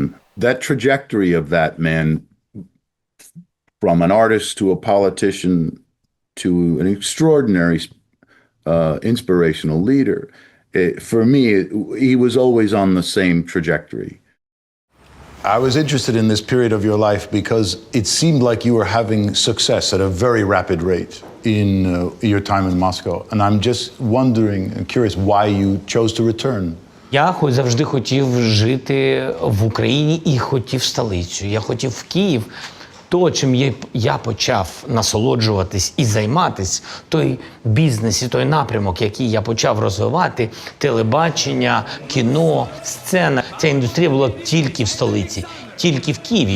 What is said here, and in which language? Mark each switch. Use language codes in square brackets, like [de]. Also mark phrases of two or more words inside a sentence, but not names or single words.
[en] That trajectory of that man, from an artist to a politician to an extraordinary inspirational leader, for me, he was always on the same trajectory. I was interested in this period of your life because it seemed like you were having success at a very rapid rate in your time in Moscow. And I'm just wondering and curious why you chose to return. [uk] Я завжди хотів жити в Україні і хотів столицю. Я хотів в Київ. То, чим я почав насолоджуватись і займатись, той бізнес і той напрямок, який я почав розвивати, телебачення, кіно, сцена, ця індустрія була тільки в столиці, тільки в Києві.